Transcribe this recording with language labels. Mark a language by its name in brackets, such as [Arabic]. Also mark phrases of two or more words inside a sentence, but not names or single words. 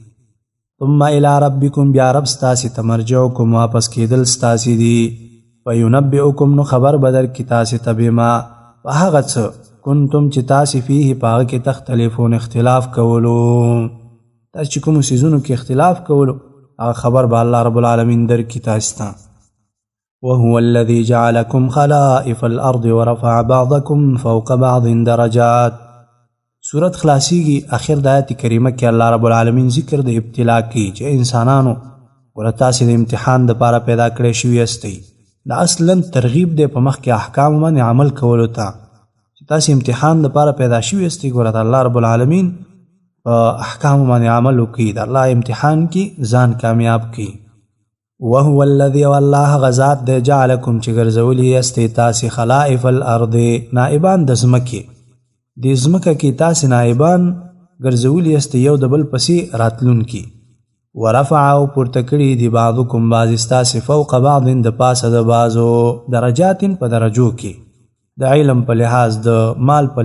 [Arabic] ثم الى ربکم [Pashto] بیا رب ستاسې ته مرجعکم واپس کېدل ستاسې دي. وینبئکم نو خبر بدر کی تاسې ته بما په هغه څه کنتم چې تاسې فیه په هغه کې تختلفون اختلاف کولو، تاسې چې کومو څیزونو کې اختلاف کولو هغه خبر به الله [Arabic] رب العالمین [Pashto] درکړي تاسې ته. [Arabic] وهو الذي جعلكم خلائف الارض ورفع بعضكم فوق بعض درجات. [Pashto] سورت خلاصیږي اخر د آیت کریمه کې الله [Arabic] رب العالمین [Pashto] ذکر د ابتلا کوي چې انسانانو ګوره تاسې د امتحان دپاره پیدا کړی شوي یاستئ. دا اصلا ترغیب دی په مخکې احکام باندې عمل کولو ته چې تاسې امتحان دپاره پیدا شوي یاستئ. ګوره د الله [Arabic] رب العالمین [Pashto] په احکامو باندې عمل وکړي، د الله امتحان کې ځان کامیاب کړي. [Arabic] وهو الذي [Pashto] والله غزاد دی جعلکم چې ګرځولی یاستئ تاسې [Arabic] خلائف الارض [Pashto] نائبان د ځمکې، د ځمکه کې تاسې نائبان ګرځولی یاستئ یو د بل پسې راتلونکي. ورفع او پورته کړي دي [Arabic] بعضکم بعض [Pashto] ستاسې [Arabic] فوق بعض [Pashto] د پاسه د بعضو درجات په درجو کې د علم په لحاظ د مال په